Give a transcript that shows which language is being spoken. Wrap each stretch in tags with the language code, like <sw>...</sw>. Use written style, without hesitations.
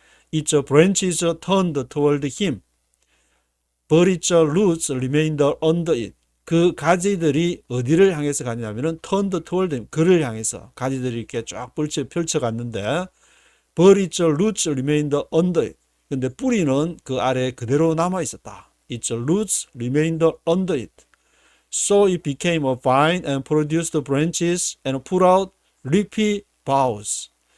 <en>Its branches turned toward him, but its roots remained under it.</en> <ko>그 가지들이 어디를 향해서 가냐면은</ko> <en>turned toward him,</en> <ko>그를 향해서 가지들이 이렇게 쫙 펼쳐갔는데</ko> <en>but its roots remained under it.</en> <ko>근데 뿌리는 그 아래에 그대로 남아 있었다.</ko> <en>Its roots remained under it. So it became a vine and produced branches and put out leafy boughs.</en>